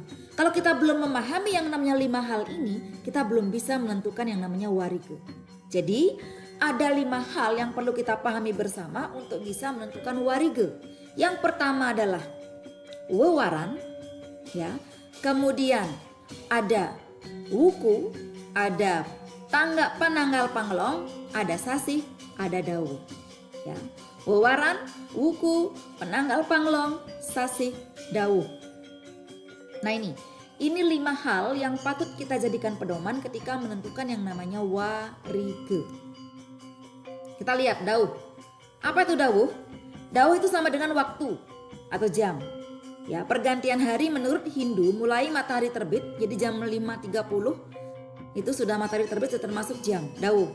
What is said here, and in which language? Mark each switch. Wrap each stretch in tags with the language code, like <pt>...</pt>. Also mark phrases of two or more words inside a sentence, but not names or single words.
<id>Kalau kita belum memahami yang namanya 5 hal ini, kita belum bisa menentukan yang namanya Warige. Jadi ada 5 hal yang perlu kita pahami bersama untuk bisa menentukan Warige. Yang pertama adalah wewaran, ya. Kemudian ada wuku, ada penanggal panglong, ada sasih, ada dawuh. Ya. Wewaran, wuku, penanggal panglong, sasih, dawuh. Nah ini 5 hal yang patut kita jadikan pedoman ketika menentukan yang namanya Warige. Kita lihat dawuh. Apa itu dawuh? Dawuh itu sama dengan waktu atau jam. Ya, pergantian hari menurut Hindu mulai matahari terbit, jadi jam 5.30 itu sudah matahari terbit, sudah termasuk jam dawuh.</id>